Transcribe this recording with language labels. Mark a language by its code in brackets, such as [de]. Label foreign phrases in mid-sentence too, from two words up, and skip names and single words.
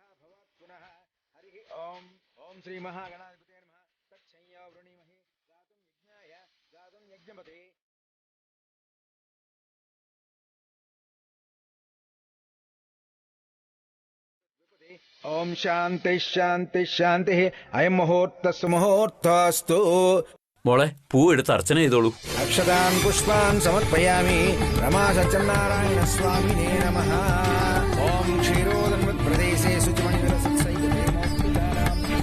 [sa] भवात् पुनः हरिः ओम ओम श्री महागणाधिपते नमः तच्छय्या वृणीमहे गातुं यज्ञाय गातुं यज्ञपते ओम शांति शांति शांति अयं मुहूर्तस्तु मुहूर्तस्तु [ml] മോളെ പൂ എടുത്ത് അർച്ചന ചെയ്തോളൂ. [sa] अक्षतान् पुष्पान् समर्पयामि। रमा सत्यनारायण स्वामिने नमः। ओम क्षीरोदन्वत्प्रदेशे शुचिमणिविलसत्सैकते मोक्तिकाराम्